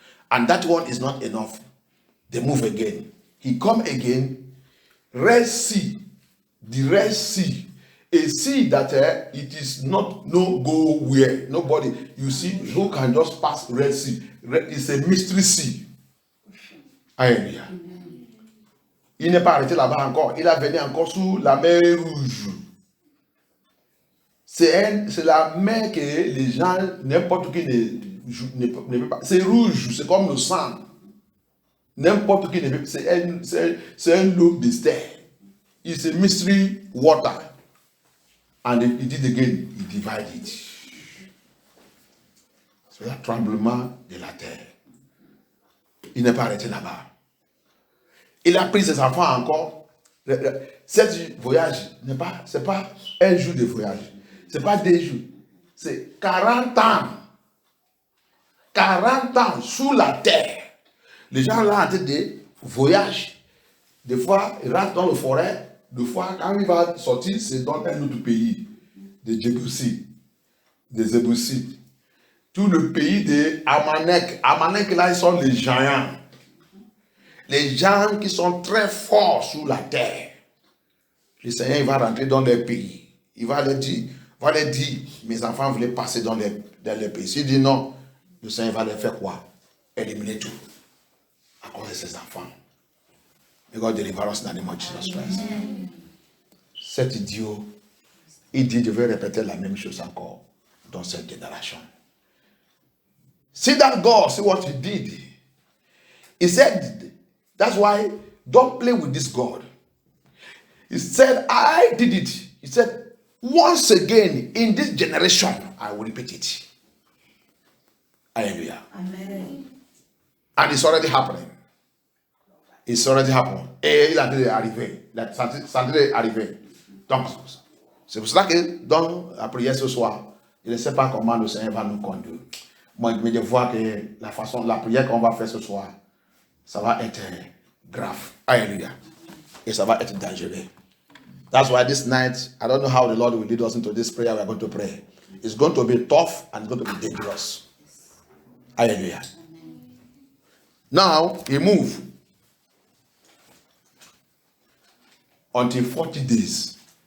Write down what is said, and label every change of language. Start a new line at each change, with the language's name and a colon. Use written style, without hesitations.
English: And that one is not enough. They move again. He come again. Red Sea. The Red Sea. A sea that it is not no go where. Nobody. You see, who can just pass Red Sea? It's a mystery sea. Alléluia.
French: Il n'est pas arrêté là-bas encore. Il a venu encore sous la mer Rouge. C'est la mer que les gens, n'importe qui ne peut pas. C'est rouge, c'est comme le sang. N'importe qui ne peut pas. C'est un eau mystère.
English: It's a mystery water. And he did again, he divided it.
French: C'est un tremblement de la terre. Il n'est pas arrêté là-bas. Il a pris ses enfants encore. Ce voyage, c'est pas un jour de voyage. C'est pas 2 jours. C'est 40 ans. 40 ans sous la terre. Les gens là en train de voyage. Des fois, ils rentrent dans la forêt. Des fois, quand il va sortir, c'est dans un autre pays. des Jébusites, des Ébusites, tout le pays des Amalek. Amalek, là, ils sont les géants. Les gens qui sont très forts sur la terre. Le Seigneur, il va rentrer dans leur pays. Il va leur dire, mes enfants voulaient passer dans leur pays. S'il dit non, le Seigneur va leur faire quoi? Éliminer tout. À cause de ses enfants.
English: May God deliver us in the name of Jesus Christ.
French: Cet idiot, il dit, je vais répéter la même chose encore dans cette génération.
English: See that God, see what he did. He said, that's why don't play with this God. He said, I did it. He said, once again in this generation, I will repeat it. Hallelujah. Amen. And it's already happening. It's already happening.
French: Et il a déjà arrivé. Ça est arrivé. Donc, c'est pour cela que dans la prière ce soir, je ne sais pas comment le Seigneur va nous conduire. Moi, je vois que la prière qu'on va faire ce soir, ça va être grave. Hallelujah. Et ça va être dangereux.
English: That's why this night, I don't know how the Lord will lead us into this prayer we are going to pray. It's going to be tough and it's going to be dangerous. Hallelujah. Now, he moved until 40 days.